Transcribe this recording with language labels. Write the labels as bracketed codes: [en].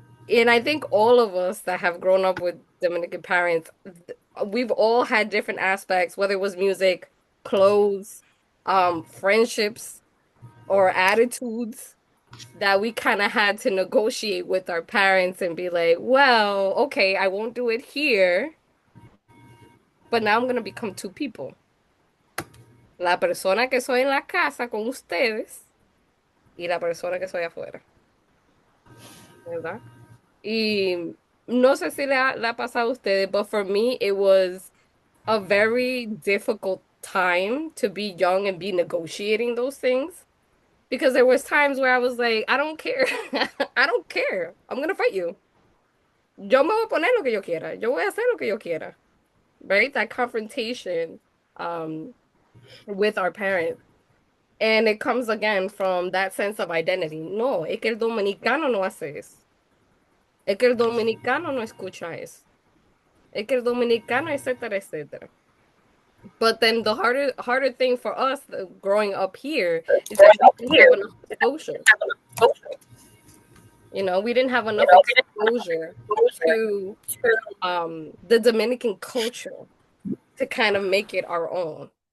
[en] And I think all of us that have grown up with Dominican parents, we've all had different aspects, whether it was music, clothes, friendships, or attitudes that we kind of had to negotiate with our parents and be like, well, okay, I won't do it here, but now I'm going to become two people. [es] La persona que soy en la casa con ustedes y la persona que soy afuera, ¿verdad? Y no sé si le ha pasado a ustedes, [en] but for me, it was a very difficult time to be young and be negotiating those things because there was times where I was like, I don't care. I don't care. I'm gonna fight you. [es] Yo me voy a poner lo que yo quiera. Yo voy a hacer lo que yo quiera. [en] Right? That confrontation with our parents. And it comes again from that sense of identity. [es] No, es que el dominicano no hace eso. Es que el dominicano no escucha eso. Es que el dominicano, etcétera, etcétera. [en] But then the harder thing for us growing up here is that we didn't have enough exposure. You know, we didn't have enough exposure to the Dominican culture to kind of make it our own.